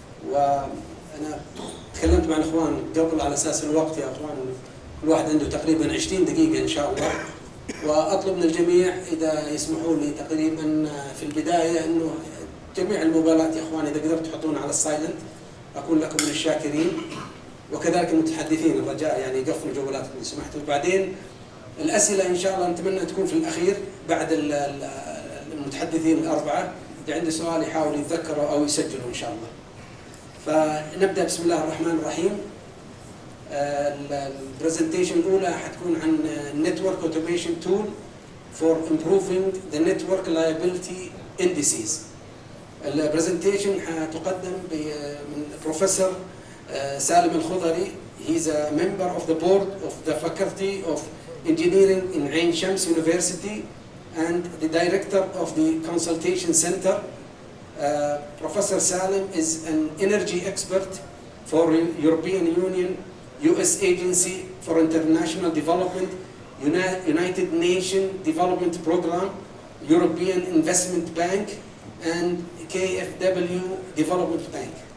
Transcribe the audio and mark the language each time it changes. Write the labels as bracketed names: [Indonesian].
[Arabic] وأنا تكلمت مع الإخوان قبل على أساس الوقت يا إخوان، كل واحد عنده تقريبا 20 دقيقة إن شاء الله، وأطلب من الجميع إذا يسمحوا لي تقريبا في البداية إنه جميع الموبايلات يا إخوان إذا قدرت تحطونها على السايلنت أكون لكم من الشاكرين، وكذلك المتحدثين الرجاء يعني يقفلوا جوالاتكم إن سمحتوا. وبعدين الأسئلة إن شاء الله نتمنى تكون في الأخير بعد المتحدثين ال4. اللي عنده سؤال يحاول يتذكره أو يسجله إن شاء الله. فنبدأ بسم الله الرحمن الرحيم. البرزنتيشن الأولى حتكون عن [English] Network Automation Tool for Improving the Network Reliability Indices. [Arabic] البرزنتيشن حتقدم من بروفيسور سالم الخضري. [English] He's a member of the board of the Faculty of Engineering in Ain Shams University and the director of the Consultation Center. Professor Salim is an energy expert for European Union, US Agency for International Development, United Nations Development Program, European Investment Bank, and KfW Development Bank.